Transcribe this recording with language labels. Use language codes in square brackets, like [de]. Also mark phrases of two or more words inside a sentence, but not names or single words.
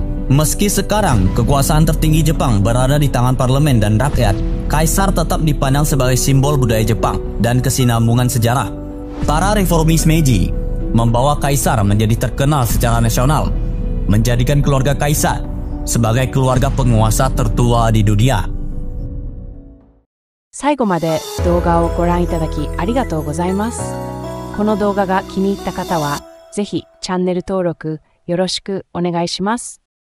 [id] Meski sekarang kekuasaan tertinggi Jepang berada di tangan parlemen dan rakyat, kaisar tetap dipandang sebagai simbol budaya Jepang dan kesinambungan sejarah. Para reformis Meiji membawa kaisar menjadi terkenal secara nasional, menjadikan keluarga kaisar sebagai keluarga penguasa tertua di dunia. [ja] 最後まで動画をご覧いただきありがとうございます。この動画が気に入った方は、ぜひチャンネル登録よろしくお願いします。